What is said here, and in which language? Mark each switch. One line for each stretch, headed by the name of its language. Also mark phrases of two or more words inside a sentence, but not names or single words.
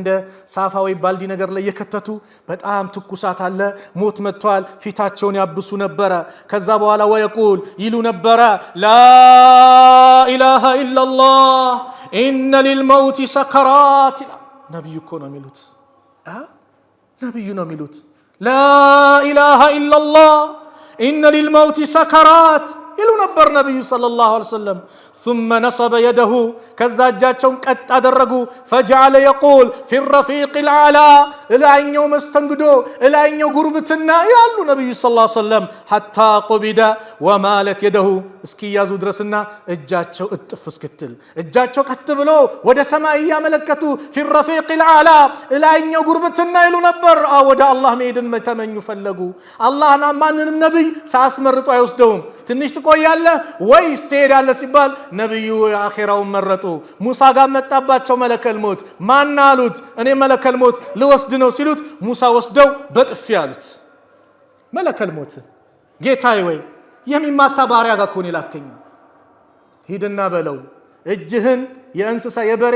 Amharic: እንደ ሳፋ ወይ ባልዲ ነገር ላይ እየከተቱ በጣም ትኩሳት አለ፣ ሞት መጥቷል፣ ፊታቸውን ያብሱ ነበረ። ከዛ በኋላ ወየቁል ይሉ ነበረ
Arabic: لا إله إلا الله إن للموت سكرات።
Amharic: ነብዩ እኮ ነው የሚሉት፣ ነብዩ ነው የሚሉት
Arabic: لا إله إلا الله إن للموت سكرات
Amharic: ይሉ ነበር ነብዩ
Arabic: صلى الله عليه وسلم። ثم نصب يده
Amharic: ከዛ እጃቸውን ቀጥ አደረጉ
Arabic: فجعل يقول في الرفيق الأعلى
Amharic: እላይኛው መስተንግዶ እላይኛው ጉርብትና ያሉ ነብዩ
Arabic: صلى الله عليه وسلم حتى قبض ومالت يده
Amharic: እስኪያዙ ድረስና እጃቸው እጥፍ እስክትል እጃቸው ቀጥ ብሎ ወደ ሰማይ ያመለከቱ
Arabic: في الرفيق الأعلى
Amharic: እላይኛው ጉርብትና ይሉ ነበር። ወደ አላህ መሄድን ተመኙ ፈለጉ። አላህና ማንንም ነብይ ሳያስመርጡ አይወስደውም። ትንሽ ትቆያለህ ወይስ ትሄዳለህ ሲባል ነብዩ አኺራውን መረጡ። ሙሳ ጋር መጣባቸው መለከል ሞት። ማን አሉት? እኔ መለከል ሞት ልወስድ ነው ሲሉት ሙሳ ወስደው በጥፊ አሉት። መለከል ሞት ጌታዬ ወይ የሚማታ ባሪያ ጋር ኮን ይላከኝ ሂድና በለው እጅህን የእንስሳ የበሬ